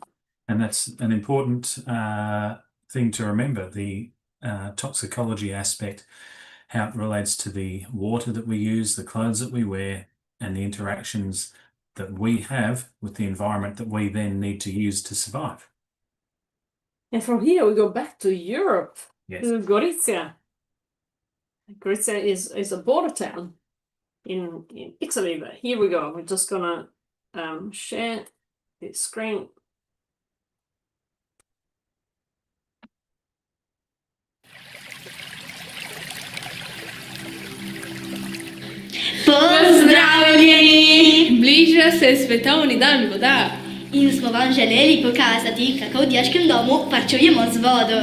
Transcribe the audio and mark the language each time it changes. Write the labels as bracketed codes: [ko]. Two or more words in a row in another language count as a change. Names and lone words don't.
[en] And that's an important thing to remember, the toxicology aspect, how it relates to the water that we use, the clothes that we wear, and the interactions that we have with the environment that we then need to use to survive. And from here, we go back to Europe, Yes. to Gorizia. Gorizia is a border town in Italy. But here we go. We're just gonna share the screen. [sl] Pozdravljeni! Bliža se svetovni dan voda. In smo vam želeli pokazati, kako v dijaškem domu varčujemo z vodo.